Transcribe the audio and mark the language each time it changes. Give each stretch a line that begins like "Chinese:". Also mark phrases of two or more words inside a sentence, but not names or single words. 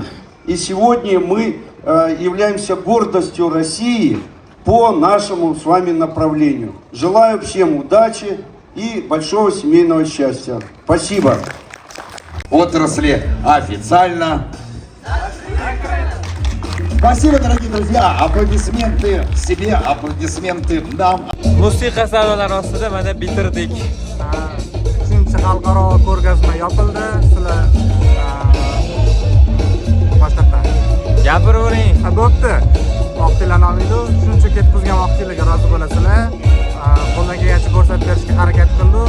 Russian: И сегодня мы являемся гордостью России по нашему с вами направлению. Желаю всем удачи и большого семейного счастья. Спасибо. Отрасли официально. Спасибо, дорогие друзья. Аплодисменты себе, аплодисменты нам.
Uzbek: Musiqa savdolari ostida mana bitirdik. 3-xalqaro ko'rgazma yopildi. Sizlar boshqatdan Gapiravering. bo'pti. Vaqtinglarni olmaydi. Shuncha ketkizgan vaqtinglarga rozi bo'lasizlar. Qo'ldan kelgancha ko'rsatib berishga harakat qildik.